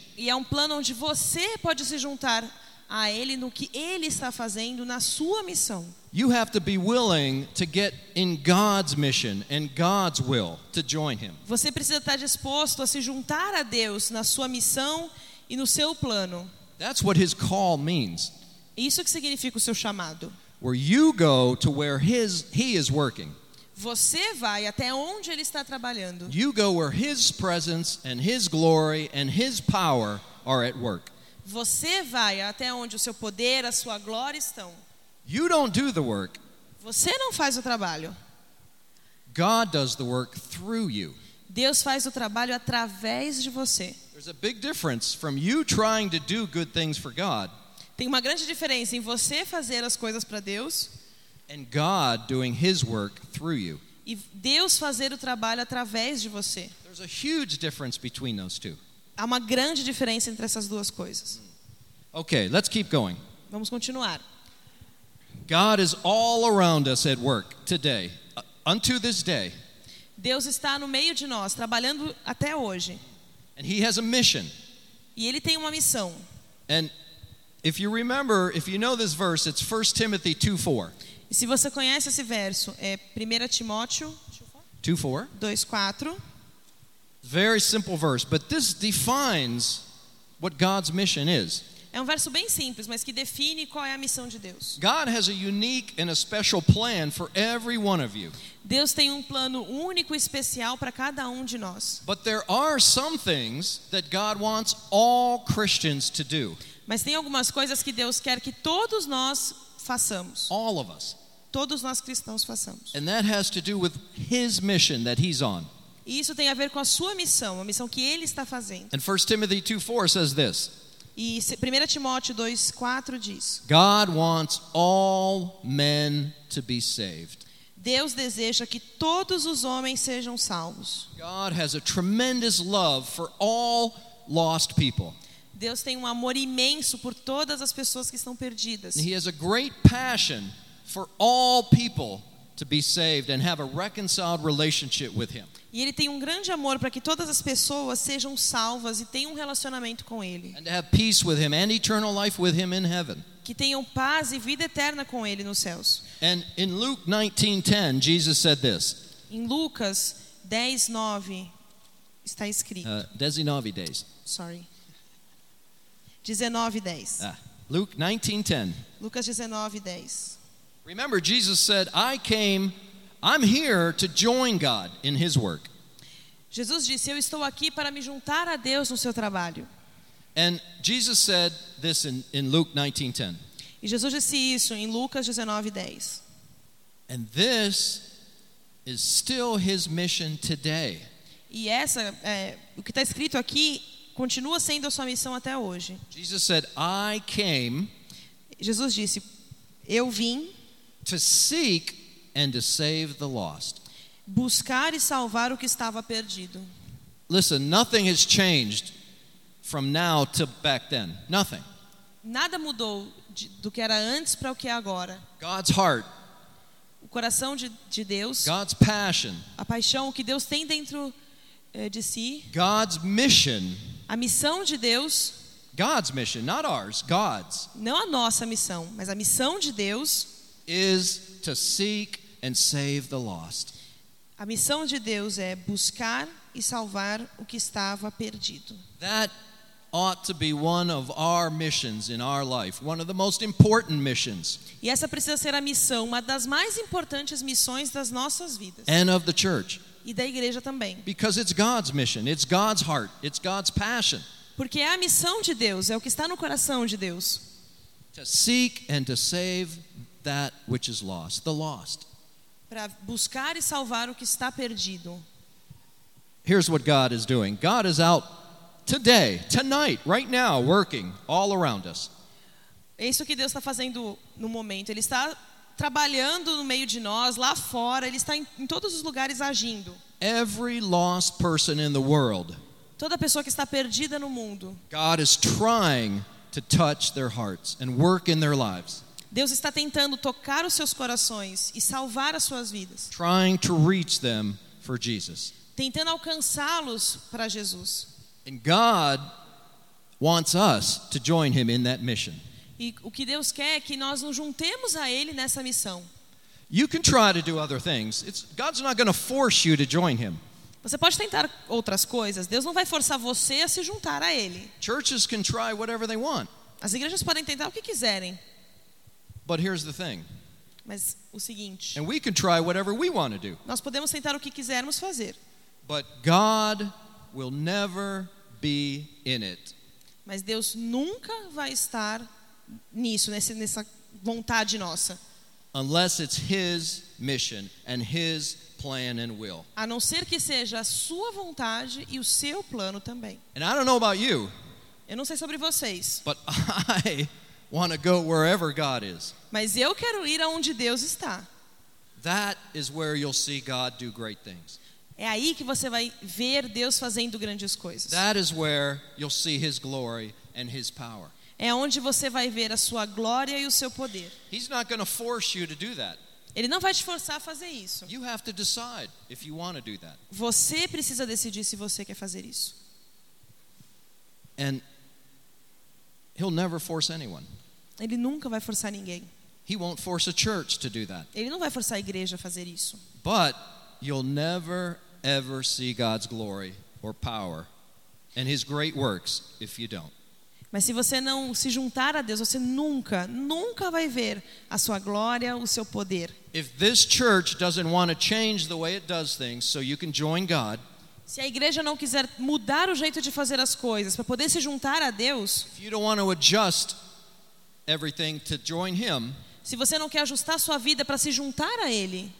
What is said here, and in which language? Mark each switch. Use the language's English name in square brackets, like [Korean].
[Portuguese] E é um plano onde você pode se juntar a ele no que ele está fazendo na sua missão. [English] You have to be willing to get in God's mission and God's will to join him. [Portuguese] Você precisa estar disposto a se juntar a Deus na sua missão e no seu plano. [English] That's what his call means. [Portuguese] Isso que significa o seu chamado. [English] Where you go to where he is working. [Portuguese] Você vai até onde ele está trabalhando. [English] You go where his presence and his glory and his power are at work. [Portuguese] Você vai até onde o seu poder, a sua glória estão. [English] You don't do the work. [Portuguese] Você não faz o trabalho. [English] God does the work through you. [Portuguese] Deus faz o trabalho através de você. [English] There's a big difference from you trying to do good things for God. [Portuguese] Tem uma grande diferença em você fazer as coisas para Deus. [English] And God doing his work through you. [Portuguese] E Deus fazer o trabalho através de você. [English] There's a huge difference between those two. [Portuguese] Há uma grande diferença entre essas duas coisas. [English] Okay, let's keep going. [Portuguese] Vamos continuar. [English] God is all around us at work today, unto this day. [Portuguese] Deus está no meio de nós, trabalhando até hoje. [English] And he has a mission. [Portuguese] E ele tem uma missão. [English] And if you remember, if you know this verse, it's 1 Timothy 2:4. [Portuguese] E se você conhece esse verso, é 1 Timóteo [English] 2:4. Very simple verse, but this defines what God's mission is. [Portuguese] É um verso bem simples, mas que define qual é a missão de Deus. [English] God has a unique and a special plan for every one of you. [Portuguese] Deus tem um plano único e especial para cada de nós. [English] But there are some things that God wants all Christians to do. [Portuguese] Mas tem algumas coisas que Deus quer que todos nós façamos. [English] All of us. [Portuguese] Todos nós cristãos façamos. [English] And that has to do with his mission that he's on. [Portuguese] E isso tem a ver com a sua missão, a missão que ele está fazendo. [English] And 1 Timothy 2:4 says this. [Portuguese] E 1 Timóteo 2:4 diz: [English] God wants all men to be saved. [Portuguese] Deus deseja que todos os homens sejam salvos. [English] God has a tremendous love for all lost people. [Portuguese] Deus tem um amor imenso por todas as pessoas que estão perdidas. [English] And he has a great passion for all people to be saved and have a reconciled relationship with him. [Portuguese] E ele tem um grande amor para que todas as pessoas sejam salvas e tenham um relacionamento com ele. [English] And to have peace with him and eternal life with him in heaven. [Portuguese] Que tenham paz e vida eterna com ele nos céus. [English] And in Luke 19:10, Jesus said this. [Portuguese] Em Lucas 10:9 está escrito. [English] 19 days. Sorry. 19:10. Luke 19:10. [Portuguese] Lucas 19:10. [English] Remember, Jesus said, I'm here to join God in his work. [Portuguese] Jesus disse, eu estou aqui para me juntar a Deus no seu trabalho. [English] And Jesus said this in Luke 19:10. [Portuguese] E Jesus disse isso em Lucas 19:10. [English] And this is still his mission today. [Portuguese] E essa o que está escrito aqui continua sendo a sua missão até hoje. [English] Jesus said, I came. [Portuguese] Jesus disse, eu vim. [English] To seek and to save the lost. [Portuguese] Buscar e salvar o que estava perdido. [English] Listen, nothing has changed from now to back then. Nothing. [Portuguese] Nada mudou do que era antes para o que é agora. [English] God's heart. [Portuguese] O coração de Deus. [English] God's passion. [Portuguese] A paixão que Deus tem dentro de si. [English] God's mission. [Portuguese] A missão de Deus. [English] God's mission, not ours, God's. [Portuguese] Não a nossa missão, mas a missão de Deus. [English] Is to seek and save the lost. [Portuguese] A missão de Deus é buscar e salvar o que estava perdido. [English] That ought to be one of our missions in our life, one of the most important missions. [Portuguese] E essa precisa ser a missão, uma das mais importantes missões das nossas vidas. [English] And of the church. [Portuguese] E da igreja também. [English] Because it's God's mission, it's God's heart, it's God's passion. [Portuguese] Porque é a missão de Deus, é o que está no coração de Deus. [English] To seek and to save that which is lost, the lost. [Portuguese] Para buscar e salvar o que está perdido. [English] Here's what God is doing. God is out today, tonight, right now, working all around us. [Portuguese] É isso que Deus está fazendo no momento. Ele está trabalhando no meio de nós, lá fora. Ele está em todos os lugares agindo. [English] Every lost person in the world. [Portuguese] Toda pessoa que está perdida no mundo. [English] God is trying to touch their hearts and work in their lives. [Portuguese] Deus está tentando tocar os seus corações e salvar as suas vidas. [English] Trying to reach them for Jesus. [Portuguese] Tentando alcançá-los para Jesus. [English] And God wants us to join him in that mission. [Portuguese] E o que Deus quer é que nós nos juntemos a ele nessa missão. [English] You can try to do other things. God's not going to force you to join him. [Portuguese] Você pode tentar outras coisas. Deus não vai forçar você a se juntar a ele. [English] Churches can try whatever they want. [Portuguese] As igrejas podem tentar o que quiserem. [English] But here's the thing. [Portuguese] Mas o seguinte. [English] And we can try whatever we want to do. [Portuguese] Nós podemos tentar o que quisermos fazer. [English] But God will never be in it. [Portuguese] Mas Deus nunca vai estar nisso, nessa vontade nossa. [English] Unless it's his mission and his plan and will. [Portuguese] A não ser que seja a sua vontade e o seu plano também. [English] And I don't know about you. [Portuguese] Eu não sei sobre vocês. [English] But I want to go wherever God is. [Portuguese] Mas eu quero ir aonde Deus está. [English] That is where you'll see God do great things. [Portuguese] É aí que você vai ver Deus fazendo grandes coisas. [English] That is where you'll see his glory and his power. [Portuguese] É onde você vai ver a sua glória e o seu poder. [English] He's not going to force you to do that. [Portuguese] Ele não vai te forçar a fazer isso. [English] You have to decide if you want to do that. [Portuguese] Você precisa decidir se você quer fazer isso. [English] And he'll never force anyone. [Portuguese] Ele nunca vai forçar ninguém. [English] He won't force a church to do that. [Portuguese] Ele não vai forçar a igreja a fazer isso. [English] But you'll never ever see God's glory or power and his great works if you don't. [Portuguese] Mas se você não se juntar a Deus, você nunca, nunca vai ver a sua glória, o seu poder. [English] If this church doesn't want to change the way it does things so you can join God, [Portuguese] se a igreja não quiser mudar o jeito de fazer as coisas para poder se juntar a Deus, [English] if you don't want to adjust everything to join him, [Portuguese] se você não quer ajustar sua vida para se juntar a ele,